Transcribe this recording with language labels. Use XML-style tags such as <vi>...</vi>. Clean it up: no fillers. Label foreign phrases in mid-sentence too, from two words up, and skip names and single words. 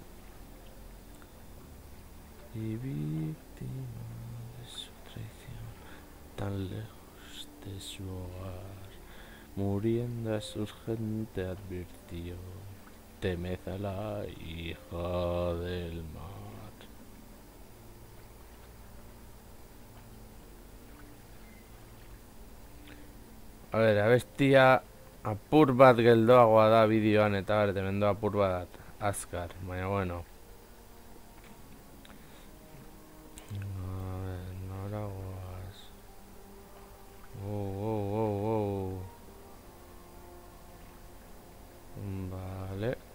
<es>Y víctima de su traición, tan lejos de su hogar, muriendo a su gente advirtió: temed a la hija del mar. A ver,</es> <eu>abestia apur bat geldoagoa da bideoan eta hemen apur bat azkar, baina bueno.</eu> <es>A ver,</es> <eu>nora goaz.</eu> <es>Vale.</es>